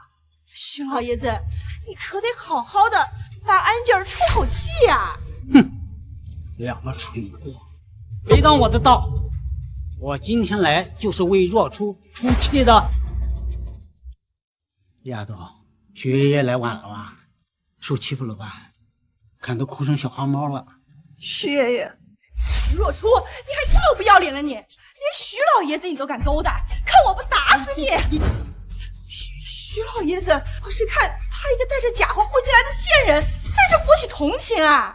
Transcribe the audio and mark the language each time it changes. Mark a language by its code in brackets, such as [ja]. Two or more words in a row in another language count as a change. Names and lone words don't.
[zh] 徐老爺子，你可得好好的帮安家兒出口氣呀！哼，兩個蠢貨，別擋我的道！我今天來就是為若初出氣的。丫頭，徐爺爺來晚了吧？受欺負了吧？看都哭成小花貓了。徐爺爺，若初，你還要不要臉了你？連徐老爺子你都敢勾搭，看我不打死你！徐老爺子，我是看他一個帶着假畫混進來的賤人，在這博取同情啊！